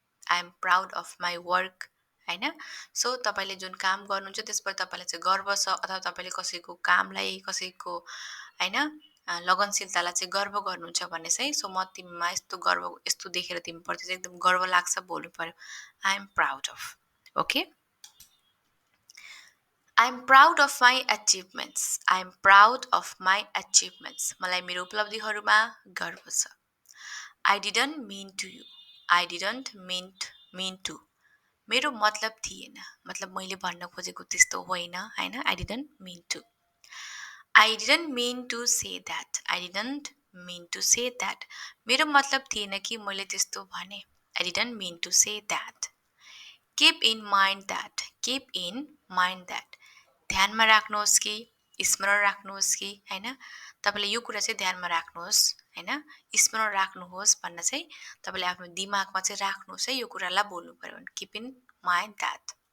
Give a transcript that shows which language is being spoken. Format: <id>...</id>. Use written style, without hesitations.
<en>I am proud of my work,</en> <ne>होइन? So तपाईँले जुन काम गर्नुहुन्छ त्यसबाट तपाईँलाई चाहिँ गर्व छ, अथवा तपाईँले कसैको कामलाई, कसैको होइन लगनशीलतालाई चाहिँ गर्व गर्नुहुन्छ भने चाहिँ, सो म तिमीमा यस्तो देखेर तिमीप्रति चाहिँ एकदम गर्व लाग्छ बोल्नु पर्यो।</ne> <en>I am proud of, okay? I am proud of my achievements. I am proud of my achievements.</en> <ne>मलाई मेरो उपलब्धिहरूमा गर्व छ।</ne> <en>I didn't mean to you. I didn't mean to.</en> <ne>मेरो मतलब थिएन, मतलब मैले भन्न खोजेको त्यस्तो होइन, होइन?</ne> <en>I didn't mean to. I didn't mean to say that. I didn't mean to say that.</en> <ne>मेरो मतलब थिएन कि मैले त्यस्तो भने।</ne> <en>I didn't mean to say that. Keep in mind that. Keep in mind that.</en> <ne>ध्यानमा राख्नुहोस् कि, स्मरण राख्नुहोस् कि, होइन? तपाईँले यो कुरा चाहिँ ध्यानमा राख्नुहोस्, होइन? स्मरण राख्नुहोस् भन्न चाहिँ तपाईँले आफ्नो दिमागमा चाहिँ राख्नुहोस् है, यो कुरालाई बोल्नु पर्यो भने</ne> <en>Keep in mind that.</en>